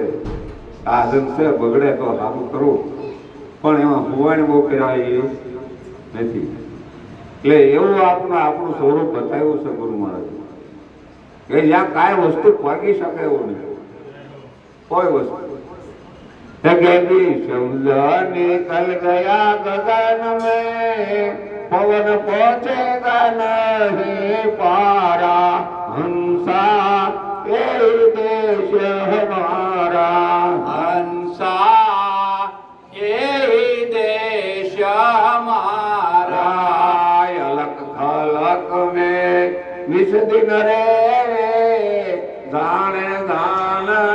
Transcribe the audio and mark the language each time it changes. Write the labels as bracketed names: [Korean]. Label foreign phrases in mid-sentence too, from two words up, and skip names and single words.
[Gujarati] આ હજમ છે બગડે તો સારું કરવું, પણ એમાં હુવાણ બહુ કરાય એ નથી. એટલે એવું આપણું સ્વરૂપ બતાવ્યું છે ગુરુ મહારાજ કે જ્યાં કાંઈ વસ્તુ પાકી શકે એવું નહીં, કોઈ વસ્તુ. [Hindi] शब्द निकल गया गगन में पवन पहुंचेगा नहीं पारा हंसा ये देश हमारा हंसा ये देश हमारा अलग थलक में निस दिन रे जाने दान